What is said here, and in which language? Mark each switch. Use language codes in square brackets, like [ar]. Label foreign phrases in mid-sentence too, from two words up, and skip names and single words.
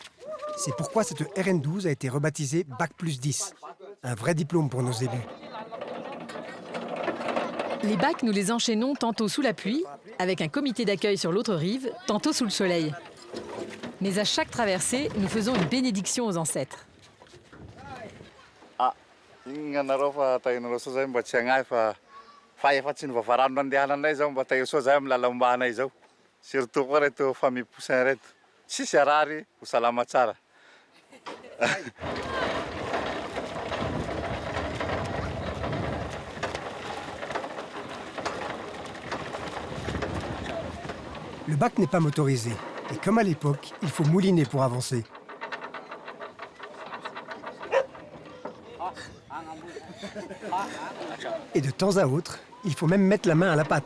[fr] C'est pourquoi cette RN12 a été rebaptisée Bac plus 10. Un vrai diplôme pour nos ébus. Les bacs, nous les enchaînons tantôt sous la pluie, avec un comité d'accueil sur l'autre rive, tantôt sous le soleil. Mais à chaque traversée, nous faisons une bénédiction aux ancêtres. [mg] Inganareo fa tainareo soa zay mba tsy hagnahy fa efa tsy nivavarano nandehananay zao mba taio soa zay amin'ny lalam-banay zao. Surtout koa reto famille Poussin reto. Tsisy arary, ho salama tsara. [fr] Le bac n'est pas motorisé. Et comme à l'époque, il faut mouliner pour avancer. Et de temps à autre, il faut même mettre la main à la patte.